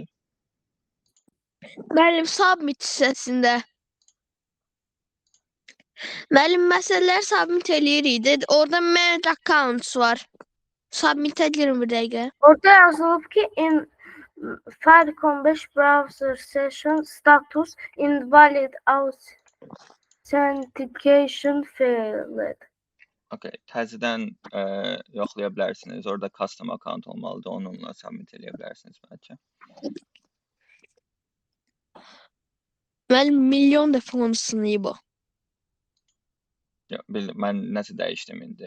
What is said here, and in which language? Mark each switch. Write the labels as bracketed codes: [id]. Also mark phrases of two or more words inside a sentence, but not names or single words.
[az] Müəllim, submit hissəsində. Müəllim, məsələləri submit eləyirik. Orada [en] manage accounts [az] var. Submit edirəm bir dəqiqə. Orada yazılıb ki, [en] Firecon 5 browser session status invalid authentication failed. [az] Okay, təzədən yoxlaya bilərsiniz. Orada [en] custom account [az] olmalıdır. Onunla submit eləyə bilərsiniz bəlkə. Müəllim, milyon dəfə onu sınıyıb o. Mən nəsə dəyişdim indi.